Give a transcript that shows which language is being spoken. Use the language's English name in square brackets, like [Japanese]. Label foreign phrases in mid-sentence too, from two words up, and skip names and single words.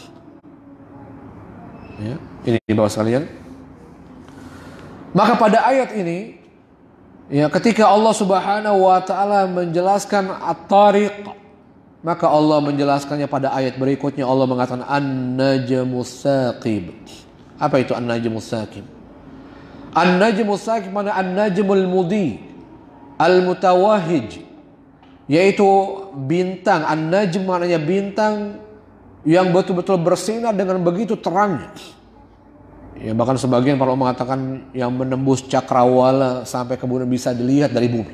[Indonesian] Ya, ini Bapak sekalian. Maka pada ayat ini, ya, ketika Allah [Arabic] سبحانه وتعالى [Indonesian] menjelaskan at-tariq, maka Allah menjelaskannya pada ayat berikutnya. Allah mengatakan [Arabic] النجم الثاقب. [Indonesian] Apa itu [Arabic] النجم الثاقب? النجم الثاقب معناه النجم المضيء المتوهج, [Indonesian] yaitu bintang. An-Najm maknanya bintang yang betul-betul bersinar dengan begitu terangnya. Ya, bahkan sebagian para ulama mengatakan yang menembus cakrawala sampai kemudian bisa dilihat dari bumi.